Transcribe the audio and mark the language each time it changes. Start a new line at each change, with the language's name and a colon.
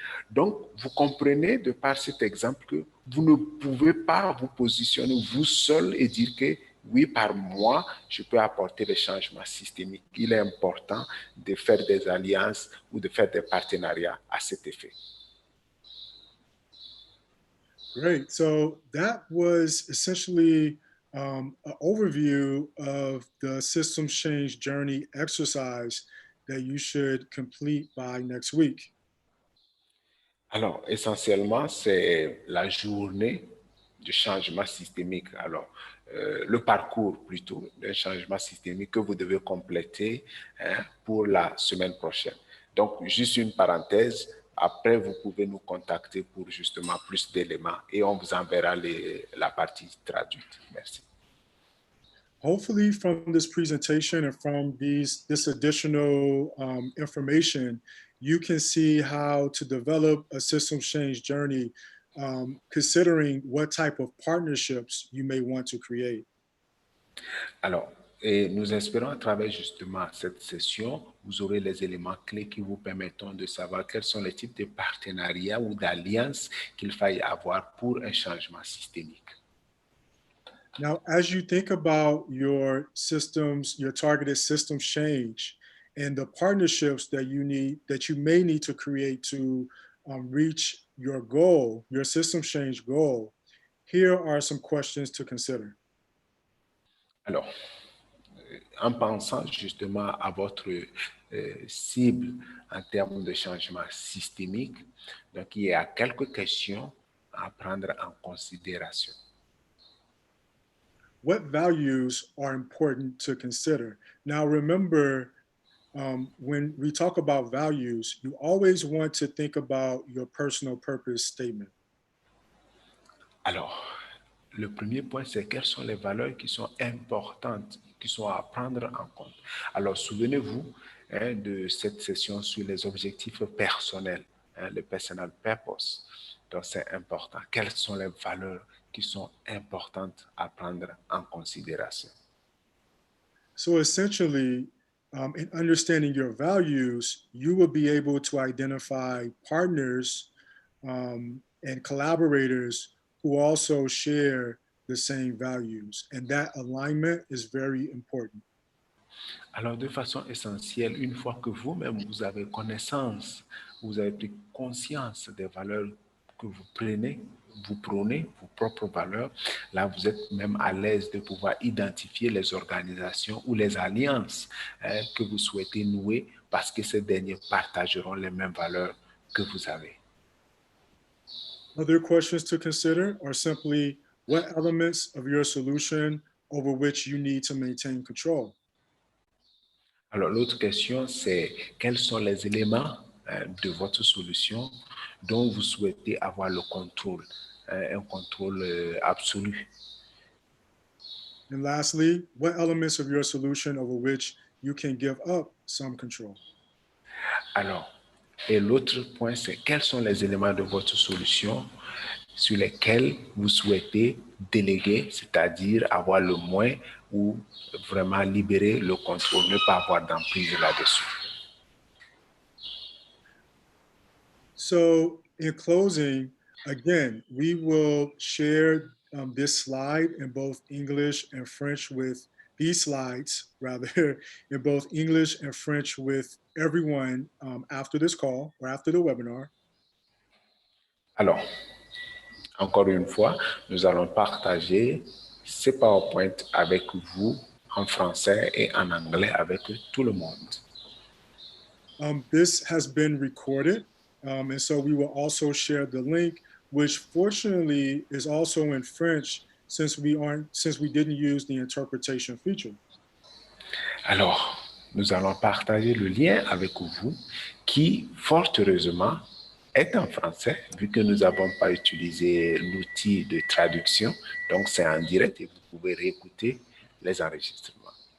French: Donc, vous comprenez de par cet exemple que vous ne pouvez pas vous positionner vous seul et dire que oui, par moi, je peux apporter des changements systémiques. Il est important de faire des alliances ou de faire des partenariats à cet effet.
English: Great. So that was essentially an overview of the systems change journey exercise that you should complete by next week.
French: Alors, essentiellement, c'est la journée de changement systémique. Alors, le parcours plutôt d'un changement systémique que vous devez compléter pour la semaine prochaine. Donc, juste une parenthèse. Après, vous pouvez nous contacter pour justement plus d'éléments et on vous enverra la partie traduite. Merci.
English: Hopefully from this presentation and from this additional information, you can see how to develop a systems change journey, considering what type of partnerships you may want to create.
French: Alors, et nous espérons à travers justement cette session, vous aurez les éléments clés qui vous permettront de savoir quels sont les types de partenariats ou d'alliances qu'il faille avoir pour un changement systémique.
English: Now, as you think about your systems, your targeted systems change, and the partnerships that you may need to create to reach your goal, your systems change goal, here are some questions to consider.
French: Alors, en pensant justement à votre cible en termes de changement systémique, donc il y a quelques questions à prendre en considération.
English: What values are important to consider? Now, remember, when we talk about values, you always want to think about your personal purpose statement.
French: Alors, le premier point, c'est quelles sont les valeurs qui sont importantes, qui sont à prendre en compte. Alors, souvenez-vous de cette session sur les objectifs personnels, le personal purpose. Donc, c'est important. Quelles sont les valeurs qui sont importantes à prendre en considération.
English: So essentially, in understanding your values, you will be able to identify partners and collaborators who also share the same values. And that alignment is very important.
French: Alors, de façon essentielle, une fois que vous-même, vous avez connaissance, vous avez pris conscience des valeurs que vous prônez, vos propres valeurs, là, vous êtes même à l'aise de pouvoir identifier les organisations ou les alliances que vous souhaitez nouer parce que ces derniers partageront les mêmes valeurs que vous avez.
English: Other questions to consider are simply what elements of your solution over which you need to maintain control.
French: Alors, l'autre question, c'est quels sont les éléments de votre solution dont vous souhaitez avoir le contrôle, un contrôle absolu.
English: And lastly, what elements of your solution over which you can give up some control?
French: Alors, et l'autre point, c'est quels sont les éléments de votre solution sur lesquels vous souhaitez déléguer, c'est-à-dire avoir le moins ou vraiment libérer le contrôle, ne pas avoir d'emprise là-dessus.
English: So in closing, again, we will share this slide in both English and French with these slides, rather, in both English and French with everyone after this call or after the webinar.
French: Alors, encore une fois, nous allons partager ces PowerPoint avec vous en français et en anglais avec tout le monde.
English: This has been recorded, and so we will also share the link, which fortunately is also in French since we didn't use the interpretation feature.
French: Alors, nous allons partager le lien avec vous qui, fort heureusement, est en français, vu que nous n'avons pas utilisé l'outil de traduction. Donc, c'est en direct et vous pouvez réécouter les enregistrements.